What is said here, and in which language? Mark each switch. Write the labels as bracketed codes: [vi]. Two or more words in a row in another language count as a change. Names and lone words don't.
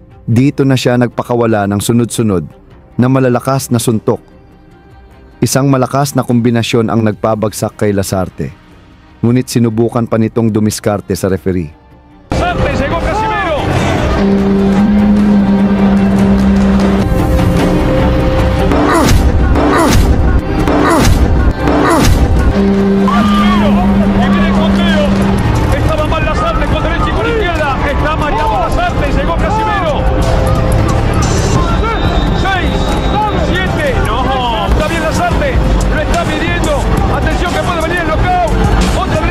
[tl] Dito na siya nagpakawala ng sunod-sunod na malalakas na suntok. Isang malakas na kombinasyon ang nagpabagsak kay Lasarte. Ngunit sinubukan pa nitong dumiskarte sa referee. [es] Lasarte, llegó Casimiro. Y viene el conteo. Estaba mal Lasarte con derecha y con izquierda. Está mareado Lasarte, llegó Casimiro. 6, 7. No, está bien Lasarte. Lo está midiendo. Atención que puede venir el knockout. Otra vez.